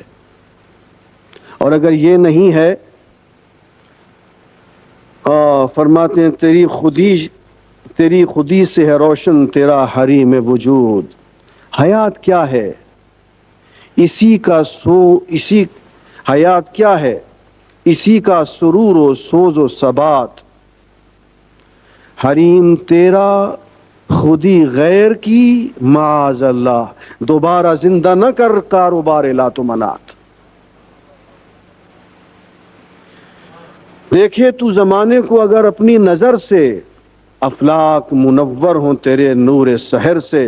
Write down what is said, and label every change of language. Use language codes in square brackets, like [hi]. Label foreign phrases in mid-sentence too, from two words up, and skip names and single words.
[ur] اور اگر یہ نہیں ہے، فرماتے ہیں تیری خودی سے ہے روشن تیرا حریم وجود۔ حیات کیا ہے؟ حیات کیا ہے؟ اسی کا سرور و سوز و ثبات۔ حریم تیرا خودی غیر کی معاذ اللہ، دوبارہ زندہ نہ کر کاروبار لات و منات۔ دیکھے تو زمانے کو اگر اپنی نظر سے، افلاک منور ہوں تیرے نور سحر سے۔